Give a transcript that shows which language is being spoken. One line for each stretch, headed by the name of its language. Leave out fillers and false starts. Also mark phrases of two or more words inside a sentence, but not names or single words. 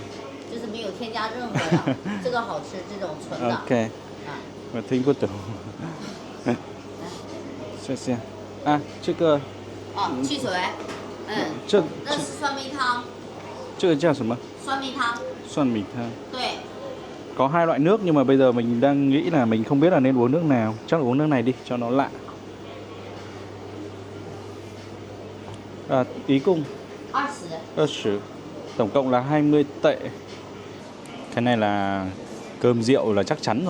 Chinese: 就是没有添加任何的，这个好吃，这种纯的。，OK，啊，我听不懂。谢谢。啊，这个，哦，汽水，这那是酸梅汤，这个叫什么？酸梅汤，酸梅汤. 对，
Vietnamese: Có 2 loại nước nhưng mà bây giờ mình đang nghĩ là mình không biết là nên uống nước nào. Chắc là uống nước này đi cho nó lạ. À, ý cung 20。 20. Tổng cộng là 20 tệ. Cái này là cơm rượu là chắc chắn rồi.